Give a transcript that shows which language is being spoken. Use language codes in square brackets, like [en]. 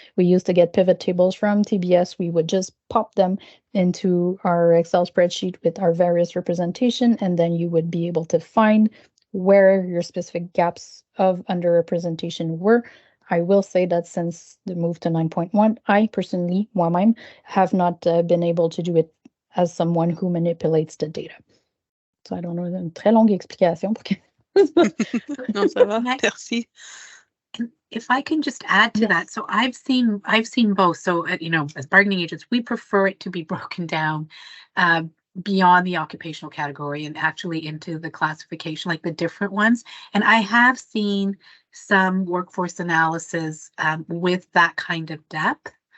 [en] We used to get pivot tables from TBS. We would just pop them into our Excel spreadsheet with our various representation, and then you would be able to find where your specific gaps of underrepresentation were. I will say that since the move to 9.1, I personally, [fr] moi-même, [en] have not been able to do it as someone who manipulates the data. So I don't know, [fr] une très longue explication. Non, ça va. Merci. [en] If I can just add to that, so I've seen both. So you know, as bargaining agents, we prefer it to be broken down beyond the occupational category and actually into the classification, like the different ones. And I have seen some workforce analysis with that kind of depth.